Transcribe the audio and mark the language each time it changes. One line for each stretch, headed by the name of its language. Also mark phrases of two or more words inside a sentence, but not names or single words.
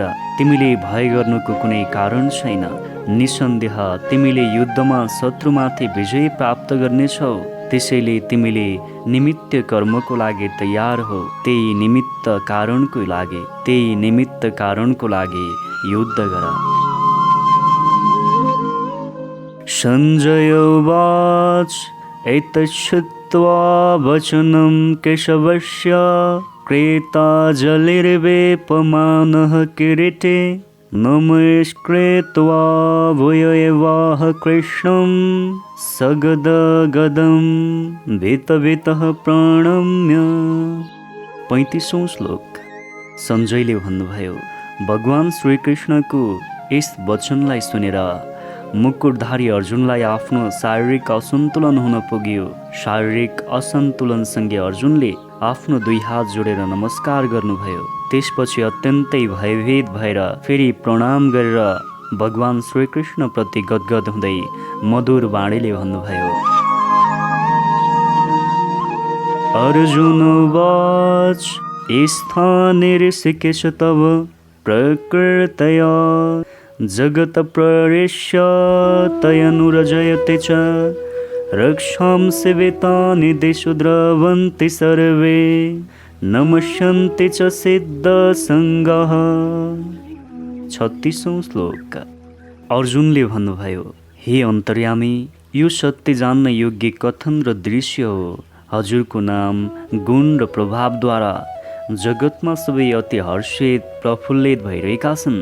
Nepali: तिमीले भय गर्नुको कुनै कारण छैन। निसन्देह तिमीले युद्धमा शत्रुमाथि विजय प्राप्त गर्नेछौ। त्यसैले तिमीले निमित्त कर्मको लागि तयार हो, त्यही निमित्त कारणको लागि युद्ध गर।
Sanskrit: सञ्जय उवाच एतच्छ्रुत्वा वचनं केशवस्य क्रेताजलिर्वेपमानः किरीटे नमस्कृत्वा भूय एवाह कृष्णं सगदगदं भीतभीतः प्रणम्य।
Nepali: 35औं श्लोक। सञ्जयले भन्नुभयो, भगवान श्रीकृष्णको यस वचनलाई सुनेर मुकुटधारी अर्जुनलाई आफ्नो शारीरिक असन्तुलन हुन पुग्यो। शारीरिक असन्तुलनसँगै अर्जुनले आफ्नो 2 हात जोडेर नमस्कार गर्नुभयो। त्यसपछि अत्यन्तै भयभीत भएर फेरि प्रणाम गरेर भगवान श्रीकृष्ण प्रति गदगद हुँदै मधुर वाणीले भन्नुभयो,
Sanskrit: अर्जुन उवाच स्थाने ऋषिकेश तव प्रकृतया जगत प्रवेश्य तयनुरजयते च रक्षांसि वेतानि दिशो द्रवन्ति सर्वे नमस्यन्ति च सिद्धसङ्गः।
Nepali: 36औं श्लोक। अर्जुनले भन्नुभयो, हे अन्तर्यामी, यो सत्य जान्न योग्य कथन र दृश्य हो। हजुरको नाम, गुण र प्रभावद्वारा जगतमा सबै अति हर्षित प्रफुल्लित भइरहेका छन्।